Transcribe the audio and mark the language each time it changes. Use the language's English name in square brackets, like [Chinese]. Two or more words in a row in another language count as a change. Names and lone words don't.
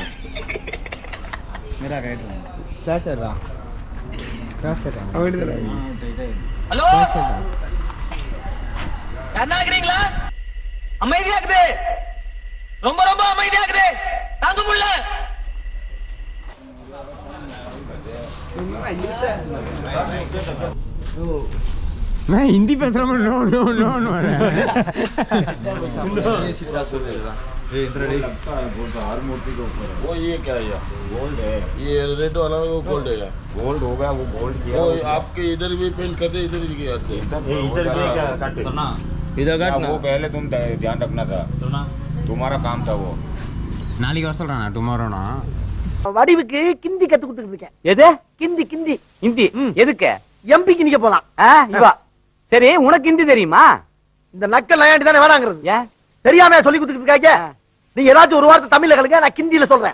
[Hindi] मेरा राइट है फ्लैश है रहा फ्लैश है [Tamil] ஹலோ யாரா இருக்கீங்களா? அமைதியா இருக்குது, ரொம்ப ரொம்ப அமைதியா இருக்குது, தாங்க முடியல. [Hindi] मैं हिंदी பேச रहा हूं. [English] no no no no [Hindi] ये इंद्रडी बोलता हर मूर्ति के ऊपर वो ये क्या है? गोल्ड है ये रेड वाला वो गोल्ड है. गोल्ड होगा वो गोल्ड किया वो आपके इधर भी पेंट करते इधर भी किया इधर क्या काटे सुना इधर काटना वो पहले तुम ध्यान रखना था सुना तुम्हारा काम था वो [Tamil] நாளைக்கு வர சொல்றானா டுமாரோனா வடிவுக்கு கிந்தி கத்து கொடுத்துட்டு இருக்கேன். எது கிந்தி? கிந்தி ஹிந்தி எதுக்கு? எம்பிக்கு நிக்க போலாம். இவா சரி, உனக்கு ஹிந்தி தெரியுமா? இந்த நக்கல் நயாண்டி தானே வேணாங்கிறது. ஏன் தெரியாம சொல்லி கொடுத்துட்டு இருக்காங்க? நீங்க ஏதாச்சும் ஒரு வார்த்தை தமிழ்ல கலங்க, நான் கிந்தியில சொல்றேன்.